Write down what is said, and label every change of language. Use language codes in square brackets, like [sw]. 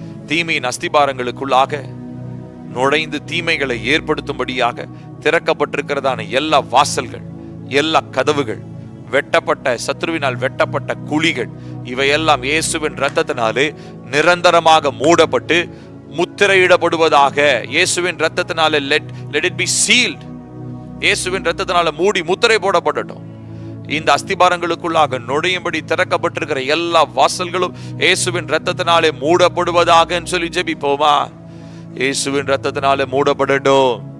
[ta] தீமையின் அஸ்திபாரங்களுக்குள்ளாக நுழைந்து தீமைகளை ஏற்படுத்தும்படியாக திறக்கப்பட்டிருக்கிறதான எல்லா வாசல்கள், எல்லா கதவுகள், வெட்டப்பட்ட சத்ருவினால் வெட்டப்பட்ட குழிகள், இவையெல்லாம் இயேசுவின் இரத்தத்தினாலே நிரந்தரமாக மூடப்பட்டு முத்திரையிடப்படுவதாக. இயேசுவின் இரத்தத்தினாலே [en] let it be sealed. [ta] இயேசுவின் இரத்தத்தினால மூடி முத்திரை போடப்படட்டும். இந்த அஸ்திபாரங்களுக்குள்ளாக நுழையும்படி திறக்கப்பட்டிருக்கிற எல்லா வாசல்களும் இயேசுவின் இரத்தத்தினாலே மூடப்படுவதாக சொல்லி ஜெபிப்போமா? இயேசுவின் இரத்தத்தினாலே மூடப்படட்டும்.